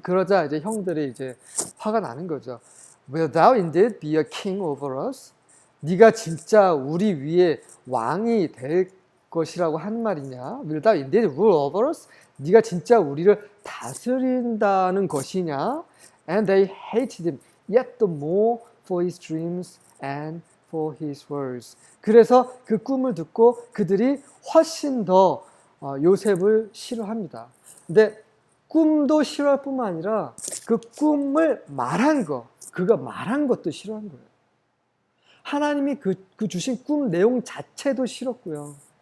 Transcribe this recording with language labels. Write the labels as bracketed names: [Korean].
[Korean] 그러자 이제 형들이 이제 화가 나는 거죠. [English] Will thou indeed be a king over us? [Korean] 네가 진짜 우리 위에 왕이 될 것이라고 한 말이냐? [English] Will thou indeed rule over us? [Korean] 네가 진짜 우리를 다스린다는 것이냐? [English] And they hated him yet the more for his dreams and for his words. [Korean] 그래서 그 꿈을 듣고 그들이 훨씬 더 요셉을 싫어합니다. 근데 꿈도 싫어할 뿐만 아니라 그 꿈을 말한 거, 그가 말한 것도 싫어한 거예요. 하나님이 그 주신 꿈 내용 자체도 싫었고요.